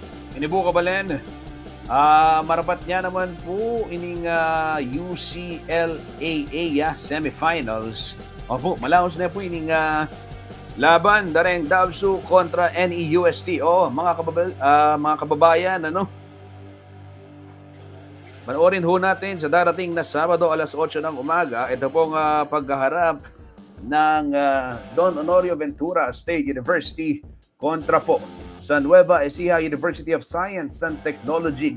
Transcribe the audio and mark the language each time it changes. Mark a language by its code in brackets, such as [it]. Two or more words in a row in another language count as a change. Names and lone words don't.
[pam] Inibu kabalen. Marapat niya naman po ining UCLAA semifinals. Opo, malaos na po ining laban dareng Davsu kontra NEUST. [tl] Mga kababayan, ano? Panoorin ho natin sa darating na Sabado alas 8 ng umaga. Ito pong paghaharap ng Don Honorio Ventura State University kontra po sa Nueva Ecija University of Science and Technology.